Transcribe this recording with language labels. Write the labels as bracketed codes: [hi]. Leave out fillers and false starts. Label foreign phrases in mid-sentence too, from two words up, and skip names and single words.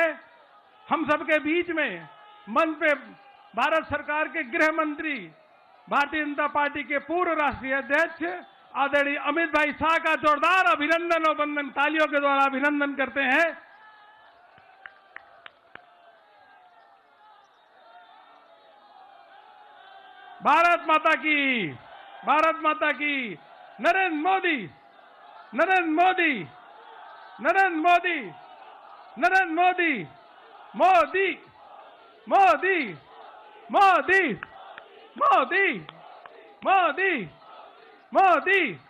[hi] हम सबके बीच में मंच पे भारत सरकार के गृह मंत्री, भारतीय जनता पार्टी के पूर्व राष्ट्रीय अध्यक्ष आदरणीय अमित भाई शाह का जोरदार अभिनंदन और वंदन तालियों के द्वारा अभिनंदन करते हैं। भारत माता की, भारत माता की। नरेंद्र मोदी, नरेंद्र मोदी, नरेंद्र मोदी, नरेंद्र मोदी, मोदी, मोदी, मोदी, मोदी, मोदी, मोदी,